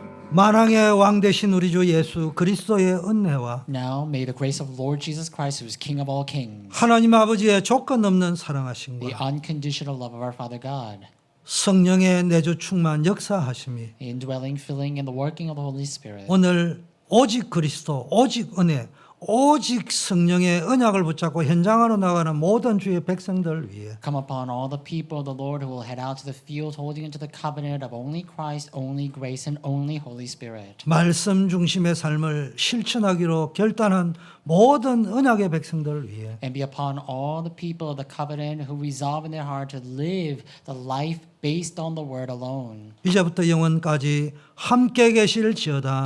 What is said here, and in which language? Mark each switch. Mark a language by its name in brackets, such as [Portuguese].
[Korean] 만왕의 왕 되신 우리 주 예수 그리스도의 은혜와 [English] Now may the grace of Lord Jesus Christ, who is King of all kings, [Korean] 하나님 아버지의 조건 없는 [English] the [Korean] 사랑하심과 [English] unconditional love of our Father God, [Korean] 성령의 내주 충만 역사하심이 [English] the indwelling, filling, and the working of the Holy Spirit, [Korean] 오늘 오직 그리스도, 오직 은혜, 오직 성령의 언약을 붙잡고 현장으로 나가는 모든 주의 백성들 위해 [English] come upon all the people of the Lord who will head out to the field holding into the covenant of only Christ, only grace, and only Holy Spirit. [Korean] 말씀 중심의 삶을 실천하기로 결단한 모든 언약의 백성들 위해 [English] And be upon all the people of the covenant who resolve in their heart to live the life based on the word alone, [Korean] 이제부터 영원까지 함께 계실지어다.